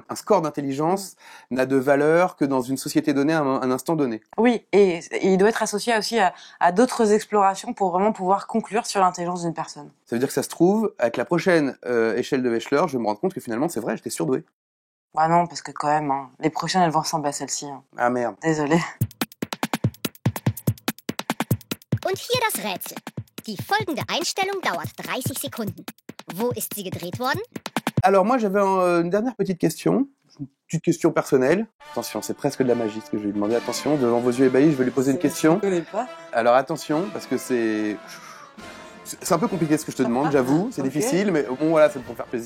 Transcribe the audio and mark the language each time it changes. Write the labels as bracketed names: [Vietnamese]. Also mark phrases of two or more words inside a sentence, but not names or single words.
[French] Un score d'intelligence n'a de valeur que dans une société donnée à un instant donné. Oui, et il doit être associé aussi à d'autres explorations pour vraiment pouvoir conclure sur l'intelligence d'une personne. Ça veut dire que ça se trouve, avec la prochaine échelle de Wechsler, je vais me rendre compte que finalement, c'est vrai, j'étais surdoué. Ah non, parce que quand même, hein, les prochaines, elles vont ressembler à celle-ci. Hein. Ah merde. Désolée. [German] Und hier das Rätsel. Die folgende Einstellung dauert 30 Sekunden. Wo ist sie gedreht worden? [French] Alors moi, j'avais une dernière petite question. Une petite question personnelle. Attention, c'est presque de la magie ce que je vais lui demander. Attention, devant vos yeux ébahis, je vais lui poser une question. Je connais pas. Alors attention, parce que c'est un peu compliqué ce que je te demande, j'avoue. C'est Ok. difficile, mais bon, voilà, c'est pour faire plaisir.